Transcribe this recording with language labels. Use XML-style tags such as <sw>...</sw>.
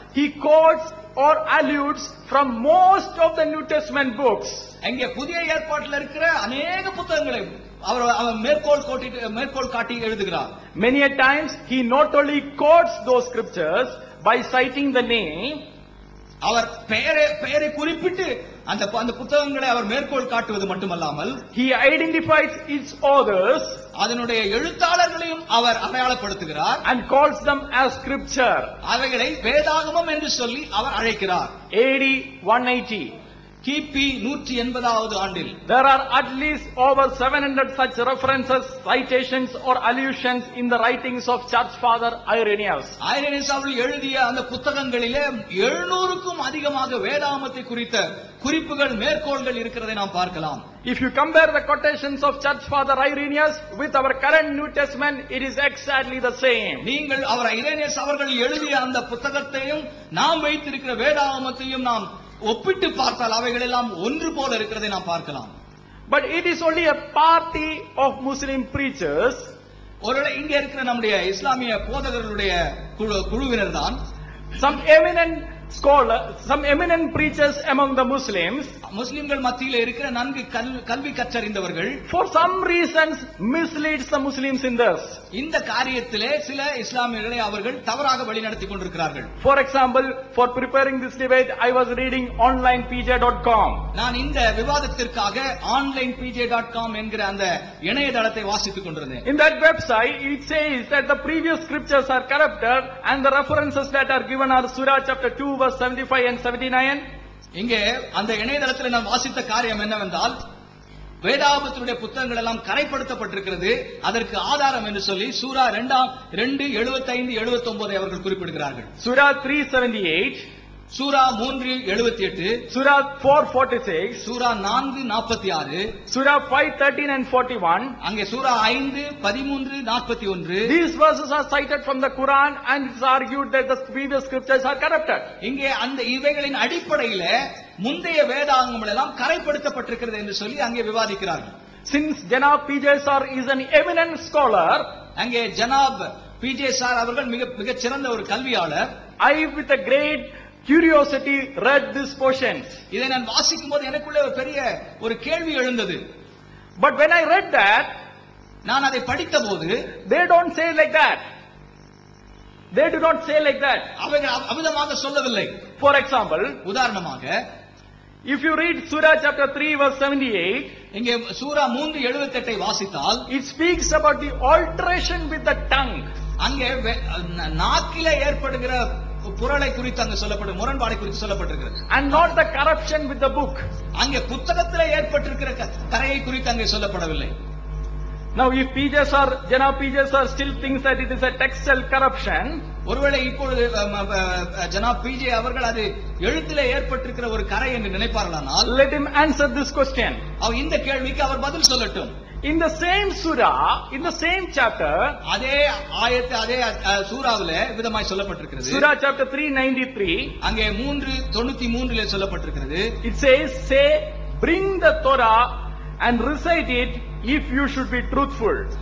<en>he quotes or alludes from most of the New Testament books.</en> <ta>அங்கே புதிய ஏற்பாட்டில் இருக்கிற अनेक புத்தகங்களை அவர் மேற்கோள் காட்டி எழுதுகிறார்.</ta> <en>Many a times he not only quotes those scriptures by citing the name,</en> <ta>அவர் பெயரை குறிப்பிட்டு அந்த புத்தகங்களை அவர் மேற்கோள் காட்டுவது மட்டுமல்லாமல்,</ta> <en>he identifies its authors,</en> <ta>அதனுடைய எழுத்தாளர்களையும் அவர் அடையாளப்படுத்துகிறார்,</ta> <en>and calls them as scripture.</en> <ta>அவைகளை வேதாகமம் என்று சொல்லி அவர் அழைக்கிறார்.</ta> <en>AD 180,</en> <ta>கிபி 180வது ஆண்டில்</ta> <en>there are at least over 700 such references, citations or allusions in the writings of church father Irenaeus.</en> <ta>Irenaeus அவர்கள் எழுதிய அந்த புத்தகங்களிலே 700க்கும் அதிகமாக வேதாகமத்தை குறித்த குறிப்புகள், மேற்கோள்கள் இருக்கிறதை நாம் பார்க்கலாம்.</ta> <en>If you compare the quotations of church father Irenaeus with our current New Testament, it is exactly the same.</en> <ta>நீங்கள் அவர் ஐரேனியஸ் அவர்கள் எழுதிய அந்த புத்தகத்தையும் நாம் வைத்திருக்கிற வேதாகமத்தையும் நாம் ஒப்பிட்டு பார்த்தால் அவைகள் எல்லாம் ஒன்று போல இருக்கிறதை நாம் பார்க்கலாம்.</ta> <en>But it is only a party of Muslim preachers.</en> <ta>ஒருவேளை இங்கே இருக்கிற நம்முடைய இஸ்லாமிய போதகர்களுடைய குழுவினர் தான்.</ta> <en>Some eminent scholars, some eminent preachers among the Muslims,</en> <ta>முஸ்லிம்கள் மத்தியில் இருக்கிற நன்கு கல்வி கற்றறிந்தவர்கள்,</ta> <en>for some reasons misleads the Muslims in this.</en> <ta>இந்த காரியத்திலே சில இஸ்லாமியர்களை அவர்கள் தவறாக வழிநடத்தி கொண்டிருக்கிறார்கள்.</ta> <en>For example, for preparing this debate, I was reading onlinepj.com.</en> <ta>நான் இந்த விவாதத்திற்காக onlinepj.com என்கிற அந்த இணையதளத்தை வாசித்துக் கொண்டிருந்தேன்.</ta> <en>In that website, it says that the previous scriptures are corrupted, and the references that are given are Surah chapter 2 verse 75 and 79.</en> <ta>இங்கே அந்த இணையதளத்தில் நான் வாசித்த காரியம் என்னவென்றால், வேதாகமத்தினுடைய புத்தகங்கள் எல்லாம் கரைப்படுத்தப்பட்டிருக்கிறது, அதற்கு ஆதாரம் என்று சொல்லி சூரா 2:75 79 அவர்கள் குறிப்பிடுகிறார்கள்.</ta> <en>Surah 3:78,</en> <ta>Sura 3:78,</ta> <en>Surah 4:46,</en> <ta>Sura 4:46,</ta> <en>Surah 5:13 and 41.</en> <ta>அங்கே சூரா 5:13 41.</ta> <en>These verses are cited from the Quran, and it's argued that the previous scriptures are corrupted.</en> <ta>இங்கே அந்த இவைகளின் அடிப்படையில் முந்தைய வேதாகமங்கள் எல்லாம் கரைப்படுத்தப்பட்டிருக்கிறது என்று சொல்லி அங்கே விவாதிக்கிறார்கள்.</ta> <en>Since Janab P.J. Sar is an eminent scholar,</en> <ta>அங்கே ஜனாப் P.J. சார் அவர்கள் மிகச் சிறந்த ஒரு கல்வியாளர்,</ta> <en>I with a great curiosity read these portions.</en> <ta>இதை நான் வாசிக்கும் போது எனக்குள்ளே ஒரு பெரிய ஒரு கேள்வி எழுந்தது.</ta> <en>But when I read that,</en> <ta>நான் அதை படித்த போது,</ta> <en>they don't say like that. They do not say like that.</en> <ta>அவைகள் அமிதமாக சொல்லவில்லை.</ta> <en>For example,</en> <ta>உதாரணமாக,</ta> <en>if you read Surah chapter 3 verse 78,</en> <ta>இங்கே சூரா 3:78 வாசித்தால்,</ta> <en>it speaks about the alteration with the tongue.</en> <ta>அங்கே நாக்கிலே ஏற்படுகிற புரளை குறித்து அங்கு சொல்லப்படும், முரண்பாடை குறித்து சொல்லப்பட்டிருக்கிறது.</ta> <en>And not the corruption with the book.</en> <ta>அங்கே புத்தகத்திலே ஏற்பட்டிருக்கிற கரையை குறித்து அங்கே சொல்லப்படவில்லை.</ta> <en>Now if PJs or Jana PJs are still thinks that it is a textual corruption,</en> <ta>ஒருவேளை இப்பொழுது ஜனாப் பிஜே அவர்கள் அது எழுத்திலே ஏற்பட்டிருக்கிற ஒரு கரை என்று நினைப்பார்களானால்,</ta> <en>let him answer this question.</en> <ta>இந்த கேள்விக்கு அவர் பதில் சொல்லட்டும்.</ta> <en>In the same surah, in the same chapter,</en> <ta>அதே ஆயத்து அதே சூராவிலே விதமாய் சொல்லப்பட்டிருக்கிறது.</ta> <en>Surah chapter 3:93,</en> <ta>அங்கே 3:93 சொல்லப்பட்டிருக்கிறது.</ta> <en>it says, say, bring the Torah and recite it if you should be truthful.</en>